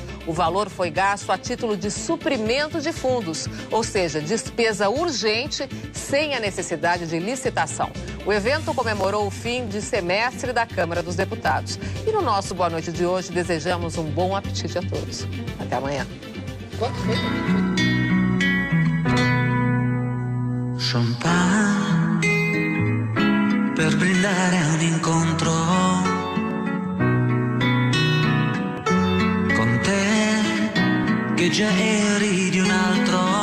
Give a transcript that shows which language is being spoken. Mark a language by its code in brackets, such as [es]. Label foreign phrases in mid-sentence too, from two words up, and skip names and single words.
[pt] O valor foi gasto a título de suprimento de fundos, ou seja, despesa urgente sem a necessidade de licitação. O evento comemorou o fim de semestre da Câmara dos Deputados. E no nosso Boa Noite de hoje, desejamos um bom apetite a todos. Até amanhã. [it] Champagne per brindare a un incontro con te che già eri di un altro.